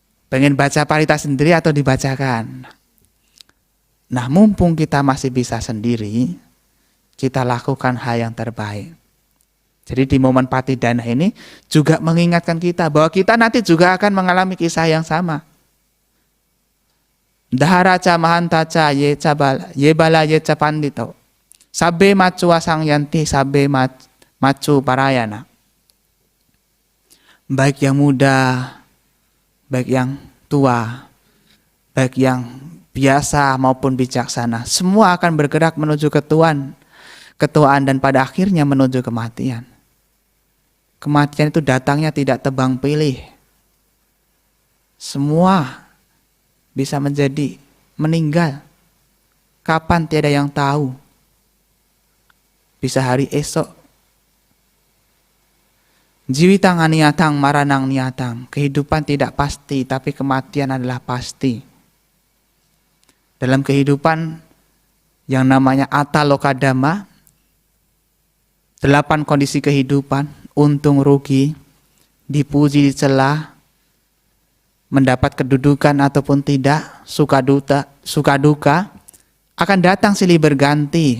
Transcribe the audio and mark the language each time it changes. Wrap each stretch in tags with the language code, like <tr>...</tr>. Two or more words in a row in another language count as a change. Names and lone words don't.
<id>Pengen baca parita sendiri atau dibacakan? Nah, mumpung kita masih bisa sendiri, kita lakukan hal yang terbaik. Jadi di momen patidana ini juga mengingatkan kita bahwa kita nanti juga akan mengalami kisah yang sama.</id> <pi>Daharaca mahantaca ye bala ye pandito. Sabbe macu asang yanti sabbe macu parayana.</pi> <id>Baik yang muda, baik yang tua, baik yang biasa maupun bijaksana, semua akan bergerak menuju ketuaan dan pada akhirnya menuju kematian. Kematian itu datangnya tidak tebang pilih. Semua bisa menjadi meninggal. Kapan tiada yang tahu. Bisa hari esok.</id> <pi>Jiwitang aniatang maranang niatang.</pi> <id>Kehidupan tidak pasti, tapi kematian adalah pasti. Dalam kehidupan yang namanya atalokadama, 8 kondisi kehidupan, untung rugi, dipuji dicela, mendapat kedudukan ataupun tidak, suka duka, akan datang silih berganti.</id>